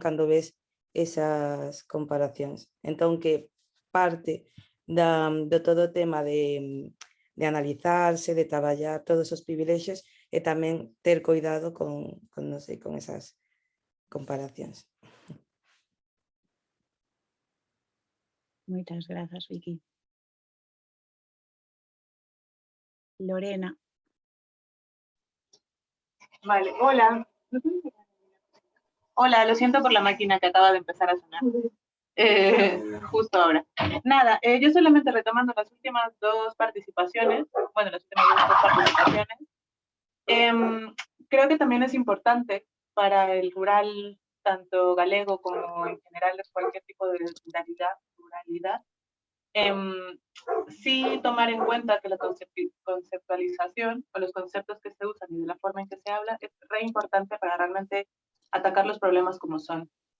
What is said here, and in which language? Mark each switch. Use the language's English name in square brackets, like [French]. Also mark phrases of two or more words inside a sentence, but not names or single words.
[Galician] Cando ves esas comparacións. Entón, que parte do todo o tema de analizarse, de traballar todos os privilexios e tamén ter cuidado con non sei, con esas comparacións. Moitas grazas, Vicky. Lorena. [Spanish] Vale, hola. Hola, lo siento por la máquina que acaba de empezar a sonar. Justo ahora. Nada, yo solamente retomando las últimas dos participaciones, creo que también es importante para el rural, tanto galego como en general de cualquier tipo de ruralidad, sí tomar en cuenta que la conceptualización o los conceptos que se usan y de la forma en que se habla es re importante para realmente atacar los problemas como son, ¿no?